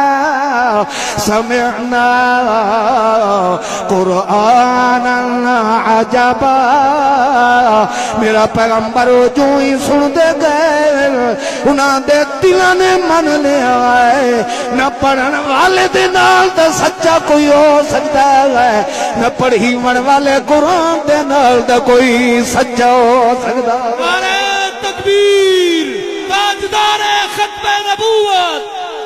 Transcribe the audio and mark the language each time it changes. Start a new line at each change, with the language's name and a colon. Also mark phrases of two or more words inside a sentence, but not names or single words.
Arabic: سمعنا قرآنا
Punjabi: جابا میرا پیغمبر جو ہی سن دے گئے انہاں دے دلاں نے من لیا ہے نہ پڑھن والے دے نال تے سچا کوئی ہو سکتا ہے نہ پڑھی من والے قرآن دے نال تے کوئی سچا ہو سکتا ہے۔ نعرہ تکبیر، تاجدار ختم نبوت،